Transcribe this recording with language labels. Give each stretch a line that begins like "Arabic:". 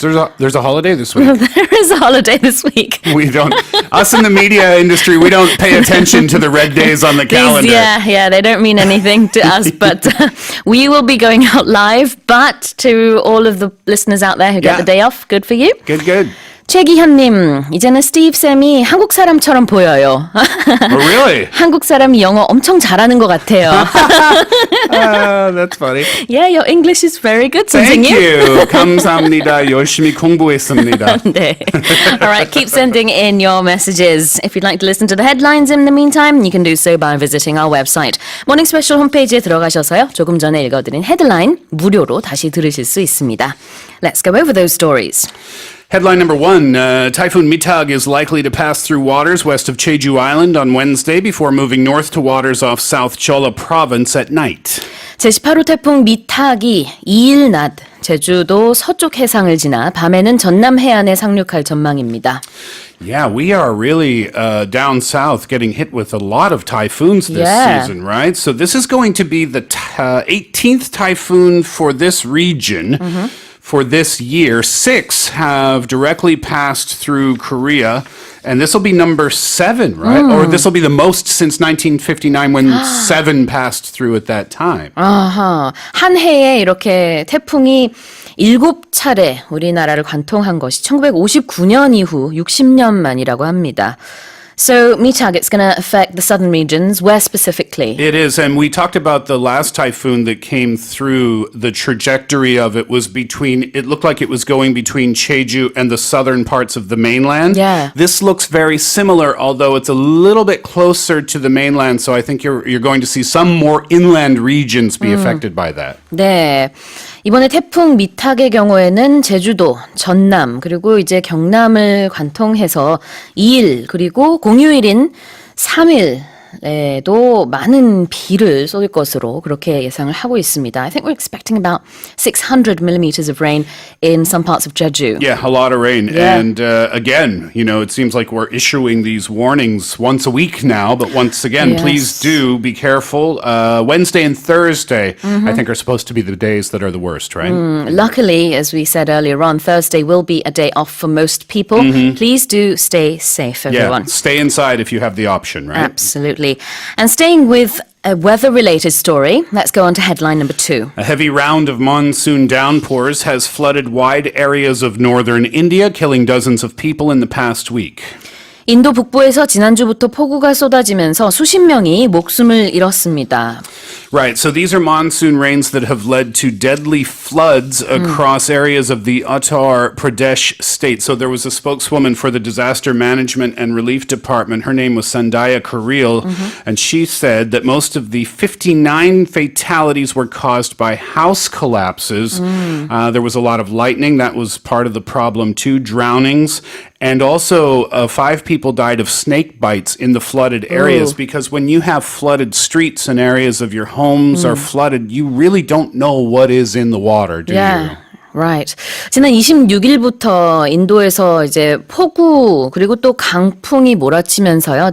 English: There's a holiday this week. There is a holiday this week. Us in the media industry, we don't pay attention to the red days on the calendar. They don't mean anything to us, but we will be going out live. But to all of the listeners out there who get the day off, good for you. Good.
Korean: 최기현님, 이제는 스티브쌤이 한국 사람처럼 보여요.
English: Oh, really?
Korean: 한국 사람이 영어 엄청 잘하는 것 같아요.
English: That's funny. Yeah, your English is very good, Thank
Korean: 선생님.
English: you.
Korean: 감사합니다. 열심히 공부했습니다. 네.
English: All right, keep sending in your messages. If you'd like to listen to the headlines in the meantime, you can do so by visiting our website.
Korean: 모닝 스페셜 홈페이지에 들어가셔서요. 조금 전에 읽어드린 헤드라인 무료로 다시 들으실 수 있습니다.
English: Let's go over those stories. Headline number 1, Typhoon Mitag is likely to pass through waters west of Jeju Island on Wednesday before moving north to waters off South Jeolla Province at night.
Korean: 제18호 태풍 미탁이 2일 낮 제주도 서쪽 해상을 지나 밤에는 전남 해안에 상륙할 전망입니다.
English: Yeah, we are really down south getting hit with a lot of typhoons this season, right? So this is going to be the 18th typhoon for this region. for this year. 6 have directly passed through Korea. And this will be number 7, right? Or this will be the most since 1959 when 7 passed through at that time.
Korean: 아하, 한 해에 이렇게 태풍이 7차례 우리나라를 관통한 것이 1959년 이후 60년 만이라고 합니다.
English: So, Mitag, it's going to affect the southern regions. Where specifically? It is, and we talked about the last typhoon that came through. The trajectory of it was it looked like it was going between Jeju and the southern parts of the mainland. Yeah. This looks very similar, although it's a little bit closer to the mainland, so I think you're going to see some more inland regions be affected by that.
Korean: 네. 이번에 태풍 미탁의 경우에는 제주도, 전남, 그리고 이제 경남을 관통해서 2일, 그리고 공휴일인 3일에도 많은 비를 쏟을 것으로 그렇게 예상을 하고 있습니다.
English: I think we're expecting about 600 millimeters of rain in some parts of Jeju. Yeah, a lot of rain. Yeah. And again, it seems like we're issuing these warnings once a week now. But once again, Yes. please do be careful. Wednesday and Thursday, I think, are supposed to be the days that are the worst, right? Luckily, as we said earlier on, Thursday will be a day off for most people. Please do stay safe, everyone. Yeah, stay inside if you have the option, right? Absolutely. And staying with a weather-related story, let's go on to headline number 2. A heavy round of monsoon downpours has flooded wide areas of northern India, killing dozens of people in the past week. 인도 북부에서 지난주부터 폭우가 쏟아지면서 수십 명이 목숨을 잃었습니다. Right, so these are monsoon rains that have led to deadly floods across areas of the Uttar Pradesh state. So there was a spokeswoman for the Disaster Management and Relief Department. Her name was Sandhya Kareel, and she said that most of the 59 fatalities were caused by house collapses. There was a lot of lightning. That was part of the problem too, drownings. And also, 5 people died of snake bites in the flooded areas because when you have flooded streets and areas of your homes are flooded, you really don't know what is in the water, do you? Right.
Korean: 지난 26일부터 인도에서 이제 폭우 그리고 또 강풍이 몰아치면서요.